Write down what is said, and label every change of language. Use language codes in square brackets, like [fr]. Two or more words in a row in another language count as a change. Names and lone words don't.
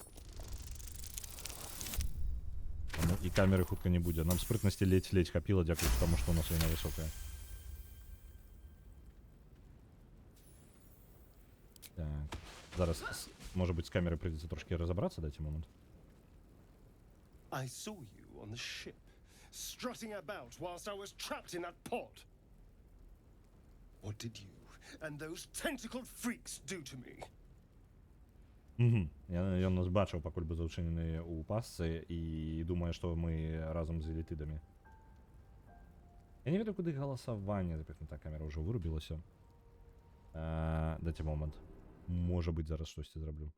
[be] Таму і камеры хутка не будзе. Нам спрытнасці ледзь хапіла, дзякуючы таму, што у нас яна высокая. Так. Зараз, можа быць, з камеры прыйдзецца трошки разабрацца, дайце момент. [en] I saw you on the ship, strutting about whilst I was trapped in that pod. What did you and those tentacled freaks do to me? [be] Ён нас бачыў, пакуль быў зачынены ў пасцы і думае, што мы разам з элітыдамі. Я не ведаю, куды галасаванне запихнута, камера ўжо вырубілася. Дайце момент. Можа быць, зараз штосьці зраблю.